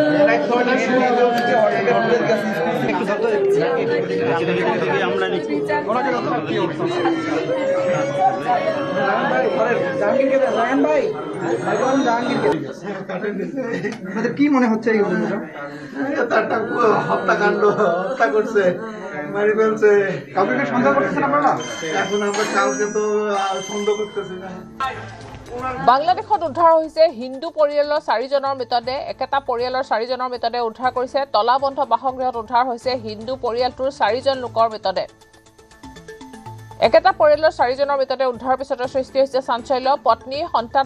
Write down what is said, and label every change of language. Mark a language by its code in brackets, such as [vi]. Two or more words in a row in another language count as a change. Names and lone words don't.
[bn] কি মনে হচ্ছে হত্যাকাণ্ড হত্যা করছে মারি ফেলছে কাউকে সন্দেহ করতেছেন আপনারা এখন আমরা কাউকে তো সন্দেহ করতেছি না [as] বাংলাদেশত উদ্ধাৰ হৈছে হিন্দু পৰিয়ালৰ 4জনৰ মৃতদেহ একেটা পৰিয়ালৰ 4জনৰ মৃতদেহ উদ্ধাৰ কৰিছে তলাবন্ধ বাসগৃহত উদ্ধাৰ হৈছে হিন্দু পৰিয়ালটোৰ 4জন লোকৰ মৃতদেহ একেটা পৰিয়ালৰ 4জনৰ মৃতদেহ উদ্ধাৰৰ পিছতে সৃষ্টি হৈছে চাঞ্চল্য পত্নী সন্তান